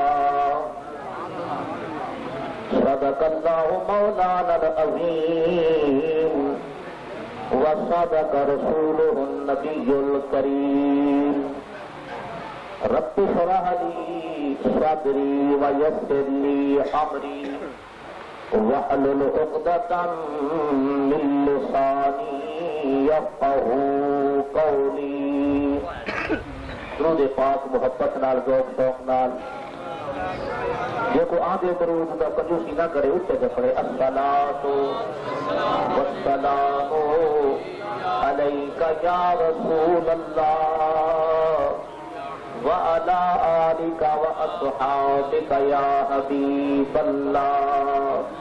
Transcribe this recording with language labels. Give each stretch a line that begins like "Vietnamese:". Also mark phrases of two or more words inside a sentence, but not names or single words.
Arabic: صدق الله مولانا العظيم وصدق رسوله النبي الكريم رب اشرح لي صدري ويسر لي أمري واحلل عقدة من لساني يفقهوا قولی.
Punjabi: درود پاک محبت نال ذوق شوق نال جو کو آدھے درود دا کنجوسی نہ کرے اٹھے سے پڑھے
Arabic: الصلاۃ والسلام علیک یا رسول اللہ وعلی آلک واصحابک یا حبیب اللہ.